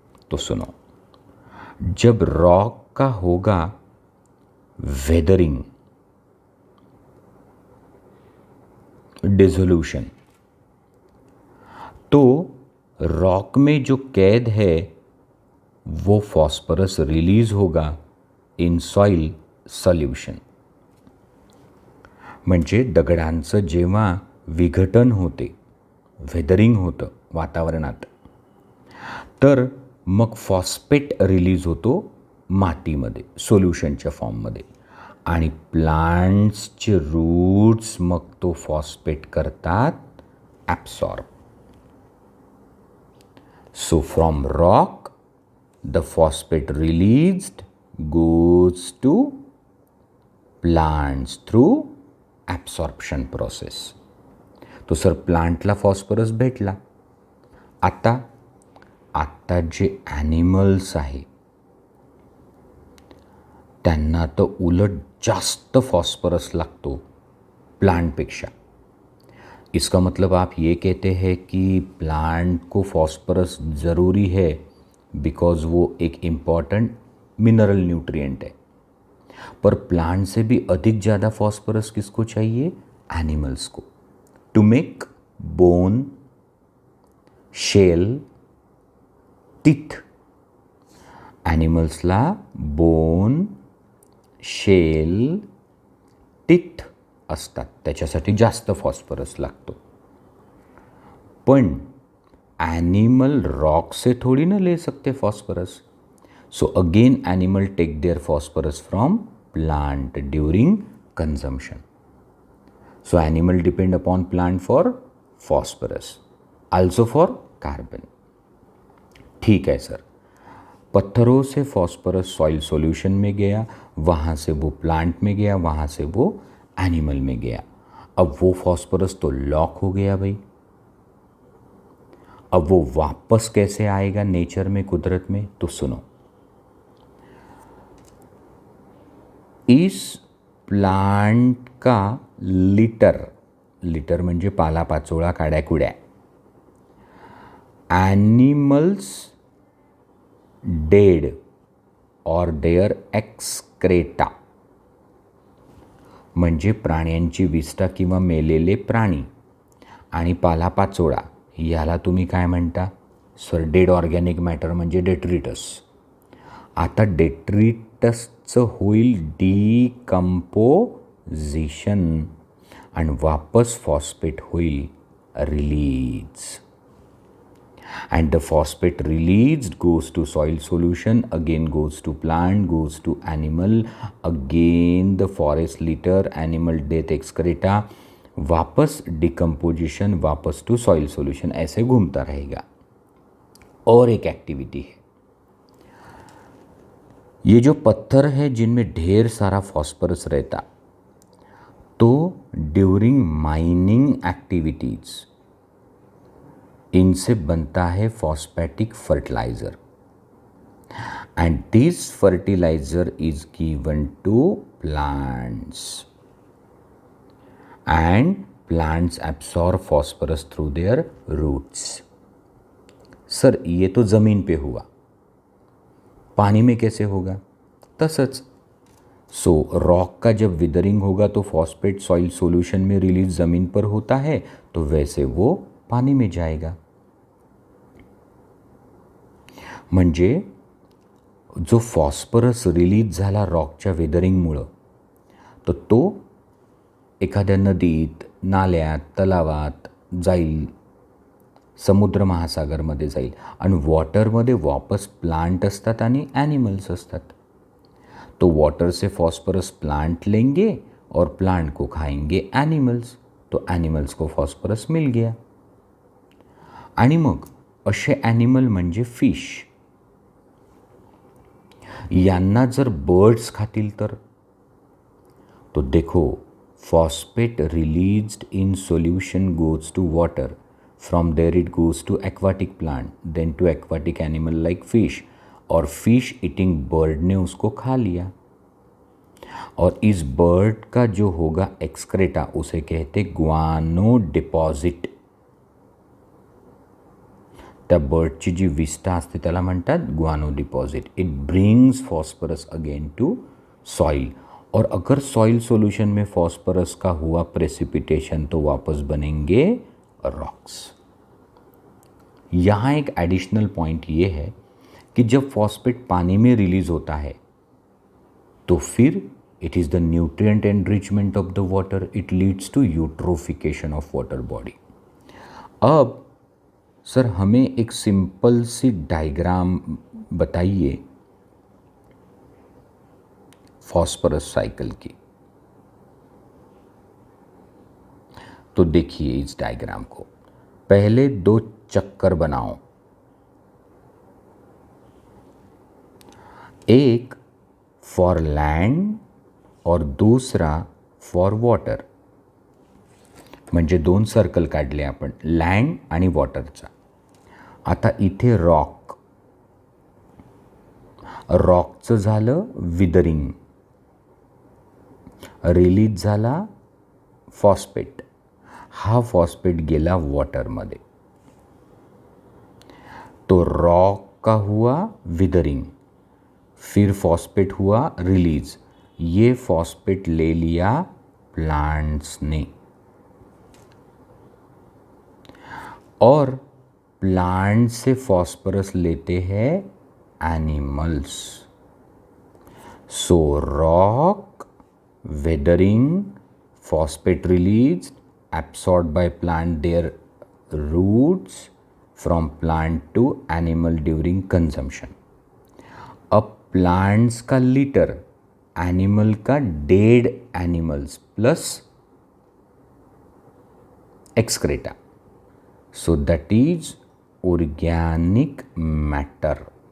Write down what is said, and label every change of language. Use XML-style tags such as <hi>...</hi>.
<hi>तो सुनो, जब रॉक का होगा वेदरिंग, डिसोल्यूशन, तो रॉक में जो कैद है वो फॉस्फरस रिलीज होगा</hi> <en>In soil solution.</en> <mr>म्हणजे दगडांचं जेव्हा विघटन होते, वेदरिंग होतं वातावरणात, तर मग फॉस्फेट रिलीज होतो मातीमध्ये, सोल्युशनच्या फॉर्ममध्ये, आणि प्लांट्सचे रूट्स मग तो फॉस्फेट करतात absorb.</mr> <en>So from rock the phosphate released goes to plants through absorption process.</en> <mr>तो सर प्लांटला फॉस्फरस भेटला. आता जे ॲनिमल्स आहे त्यांना तर उलट जास्त फॉस्फरस लागतो प्लांटपेक्षा.</mr> <hi>इसका मतलब आप ये कहते हैं कि प्लांट को फॉस्फरस ज़रूरी है बिकॉज़ वो एक इम्पॉर्टेंट मिनरल न्यूट्रिएंट है. पर प्लांट से भी अधिक ज़्यादा फॉस्फरस किसको चाहिए? एनिमल्स को,</hi> <en>To make bone, shell, teeth.</en> <mr>ॲनिमल्सला bone, shell, teeth असतात, त्याच्यासाठी जास्त फॉस्फरस लागतो. पण</mr> <hi>एनिमल रॉक से थोड़ी ना ले सकते phosphorus.</hi> <en>So again animal take their phosphorus from plant during consumption. So animal depend upon plant for phosphorus, also for carbon.</en> <hi>ठीक है सर, पत्थरों से फॉस्फरस सॉइल सॉल्यूशन में गया, वहाँ से वो प्लांट में गया, वहाँ से वो एनिमल में गया. अब वो फॉस्फरस तो लॉक हो गया भाई. अब वो वापस कैसे आएगा नेचर में, कुदरत में? तो सुनो, इस प्लांट का लिटर</hi> <mr>म्हणजे पालापाचोळा, काड्याकुड्या, ॲनिमल्स डेड और देअर एक्सक्रेटा म्हणजे प्राण्यांची विष्ठा किंवा मेलेले प्राणी आणि पालापाचोळा याला तुम्ही काय म्हणता? सर डेड ऑर्गॅनिक मॅटर म्हणजे डेट्रिटस. आता डेट्रिटसचं होईल डिकम्पोजिशन आणि वापस फॉस्फेट होईल release.</mr> <en>And the phosphate released goes to soil solution, again goes to plant, goes to animal, again the forest litter, animal death, excreta, वापस decomposition, वापस to soil solution,</en> <hi>ऐसे घूमता रहेगा. और एक एक्टिविटी है, ये जो पत्थर है जिनमें ढेर सारा फॉस्फरस रहता, तो</hi> <en>during mining activities</en> <hi>इनसे बनता है phosphatic fertiliser.</hi> <en>And this fertiliser is given to plants and plants absorb phosphorus through their roots.</en> <hi>Sir ये तो ज़मीन पे हुआ, पानी में कैसे होगा?</hi> <mr>तसच.</mr> <hi>सो रॉक का जब विदरिंग होगा तो फॉस्फेट सॉइल सॉल्यूशन में रिलीज ज़मीन पर होता है, तो वैसे वो पानी में जाएगा.</hi> <mr>म्हणजे जो फॉस्फरस रिलीज झाला रॉकच्या वेदरिंगमुळं, तर तो एखाद्या नदीत, नाल्यात, तलावात जाईल, समुद्र महासागरमध्ये जाईल आणि वॉटरमध्ये वापस प्लांट असतात आणि ॲनिमल्स असतात.</mr> <hi>तो वॉटर से फॉस्फरस प्लांट लेंगे और प्लांट को खाएंगे एनिमल्स, तो एनिमल्स को फॉस्फरस मिल गया.</hi> <mr>आणि मग असे ॲनिमल म्हणजे फिश, यांना जर बर्ड्स खातील तर?</mr> <en>तो देखो, phosphate released in solution goes to water, from there it goes to aquatic plant, then to aquatic animal like fish, और fish eating bird</en> <hi>ने उसको खा लिया. और इस बर्ड का जो होगा एक्सक्रेटा, उसे कहते ग्वानो डिपॉझिट.</hi> <mr>त्या बर्डची जी विष्ठा असते त्याला म्हणतात ग्वानो deposit.</mr> <en>It brings phosphorus again to soil.</en> <hi>और अगर सॉइल सॉल्यूशन में फॉस्फरस का हुआ प्रेसिपिटेशन तो वापस बनेंगे रॉक्स. यहाँ एक एडिशनल पॉइंट ये है कि जब फॉस्फेट पानी में रिलीज होता है तो फिर</hi> <en>It is the nutrient enrichment of the water, it leads to eutrophication of water body.</en> <hi>अब सर हमें एक सिंपल सी डायग्राम बताइए फॉस्फरस साइकिल की. तो देखिए इस डायग्राम को, पहले 2 चक्कर बनाओ, एक फॉर लैंड और दूसरा फॉर वॉटर.</hi> <mr>म्हणजे 2 सर्कल काढले आपण, लँड आणि वॉटरचा. आता इथे रॉकचं झालं विदरिंग, रिलीज झाला फॉस्फेट, हा फॉस्फेट गेला वॉटरमध्ये.</mr> <hi>तो रॉक का हुआ विदरिंग, फिर फॉस्फेट हुआ रिलीज, ये फॉस्फेट ले लिया प्लांट्स ने. और प्लांट से फॉस्फोरस लेते हैं animals.</hi> <en>So rock weathering, phosphate released, absorbed by plant their roots from plant to animal during consumption.</en> <hi>अब प्लांट्स का लिटर एनिमल का dead animals plus excreta,</hi> <en>So that is organic matter.</en>